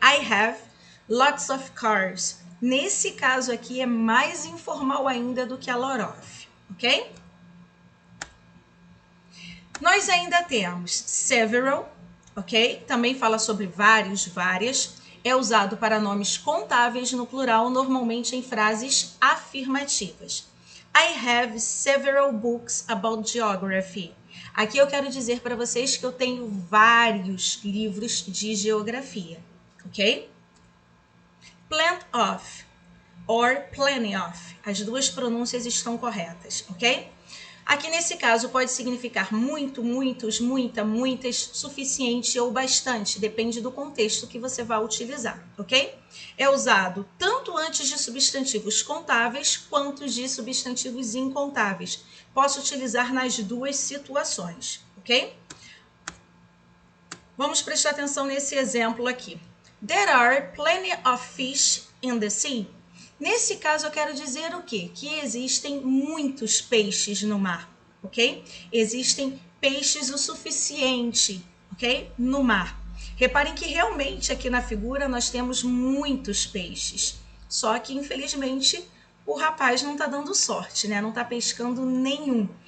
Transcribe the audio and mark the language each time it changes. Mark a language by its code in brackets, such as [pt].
[en] I have lots of cars. [pt] Nesse caso aqui é mais informal ainda do que a lot of, ok? Nós ainda temos several, ok? Também fala sobre vários, várias. É usado para nomes contáveis no plural, normalmente em frases afirmativas. [en] I have several books about geography. [pt] Aqui eu quero dizer para vocês que eu tenho vários livros de geografia, ok? Plenty of or plenty of. As duas pronúncias estão corretas, ok? Aqui nesse caso pode significar muito, muitos, muita, muitas, suficiente ou bastante, depende do contexto que você vai utilizar, ok? É usado tanto antes de substantivos contáveis quanto de substantivos incontáveis. Posso utilizar nas duas situações, ok? Vamos prestar atenção nesse exemplo aqui. [en] There are plenty of fish in the sea. [pt] Nesse caso, eu quero dizer o quê? Que existem muitos peixes no mar, ok? Existem peixes o suficiente, ok? No mar. Reparem que realmente aqui na figura nós temos muitos peixes. Só que, infelizmente, o rapaz não está dando sorte, né? Não está pescando nenhum.